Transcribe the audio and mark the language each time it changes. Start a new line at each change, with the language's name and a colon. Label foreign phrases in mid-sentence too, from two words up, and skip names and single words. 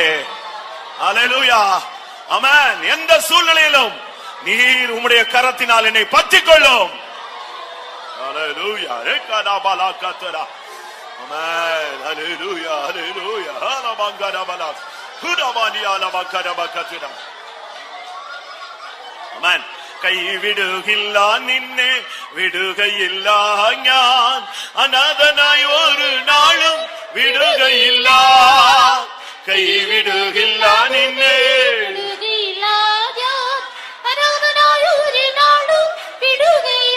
Tamil: ஹல்லேலூயா. ஆமென். எந்த சூழ்நிலையிலும் நீர் உம்முடைய கரத்தினால் என்னை பற்றிக் கொள்ளும். ஹல்லேலூயா. ரெக்கடாபலாகதரா. ஆமென். ஹல்லேலூயா. ஹல்லேலூயா. ஹலமங்கரபலா. குடபானியாலமகரபகதரா.
Malayalam: ആമേൻ. കൈവിടുകില്ല നിന്നെ വിടുകയില്ല ഞാൻ, അനാഥനായി ഒരു നാളും വിടുകയില്ല. കൈവിടുകില്ല നിന്നെ വിടുകയില്ല ഞാൻ, അനാഥനായി ഒരു നാളും വിടുകയില്ല.